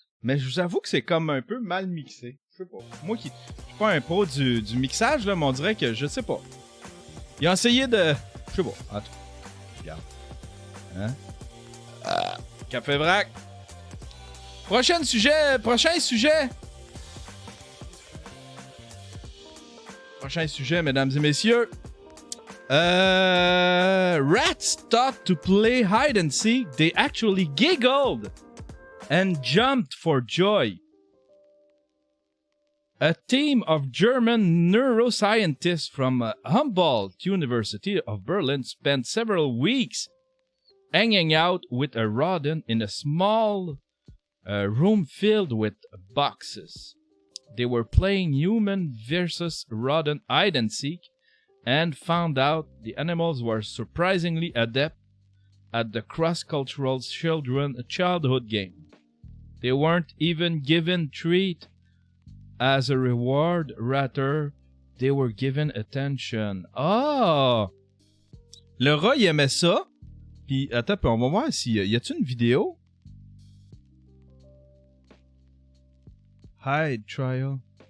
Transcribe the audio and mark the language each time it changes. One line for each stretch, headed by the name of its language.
French: Mais je vous avoue que c'est comme un peu mal mixé. Je sais pas. Moi qui suis pas un pro du mixage, là, mais on dirait que je sais pas. Ils ont essayé de... Je sais pas. En tout cas, regarde. Hein? Café vrac. Prochain sujet. Prochain sujet, mesdames et messieurs.
English: Rats thought to play hide and seek. They actually giggled and jumped for joy. A team of German neuroscientists from Humboldt University of Berlin spent several weeks hanging out with a rodent in a small room filled with boxes. They were playing human versus rodent hide and seek and found out the animals were surprisingly adept at the cross-cultural childhood game. They weren't even given treat as a reward, rather, they were given attention.
French: Ah! Le rat, il aimait ça. Puis, attends, on va voir s'il y a-t-il une vidéo?
English: Hide trial.